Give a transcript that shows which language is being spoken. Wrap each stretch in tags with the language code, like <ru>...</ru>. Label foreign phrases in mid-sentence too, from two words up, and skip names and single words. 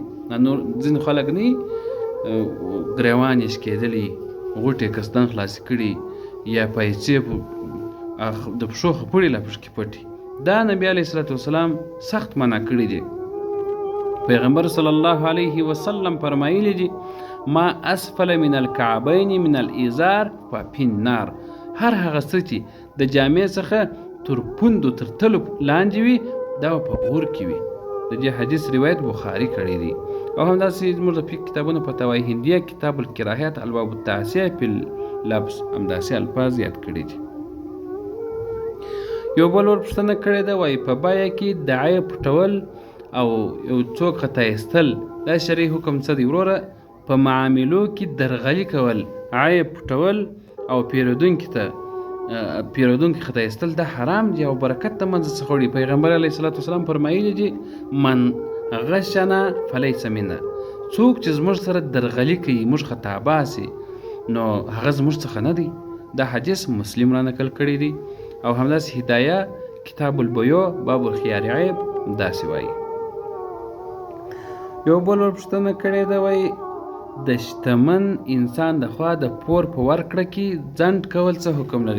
<ps>نور ځینې خلک نه ګریوان یې شکېدلي، غوټې کستان خلاصې کړي یا پیسې د پښو خپړې لا پشکې پټي. دا نبي</ps> <ar>علیه الصلاة والسلام</ar> <ps>سخت منع کړي دي. پیغمبر</ps> <ar>صلی الله علیه وسلم</ar> <ps>فرمایلی دي</ps> <ar>ما اسفل من الکعبین من الازار ففي النار،</ar> <ps>هر هغه څه چې د جامې څخه تر پوندو تر تلو لاندې وي دا په اور کې وي. د دې حدیث روایت بخاري کړی دی او همداسې زموږ د فقه کتابونو فتاوی هندیه کتاب الکراهیات الباب التاسع فی اللبس همداسې الفاظ یاد کړي دي. یو بل ورپوښتنه کړې ده وایي په بیه کې د عیب پټول او یو څوک خطا ایستل دا شرعي حکم څه دی؟ وروره په معاملو کې درغلي کول، عیب پټول او پیرودونکي خطا ایستل دا حرام دي او برکت د منځه څخه وړي. پیغمبر</ps> <ar>علیه الصلاة والسلام</ar> <ps>فرمایلی دي</ps> <ar>من غشنا فلیس منا،</ar> <ps>څوک چې زموږ سره درغلي کوي موږ خطا باسي نو هغه زموږ څخه نه دی. دا حدیث مسلم را نقل کړی دی او همداسې هدایه کتاب البیوع باب الخیار عیب داسې وایي. یو بل ورپوښتنه کړې ده وایي د شتمن انسان د خوا د پور په ورکړه کې ځنډ کول څه حکم لري؟</ps>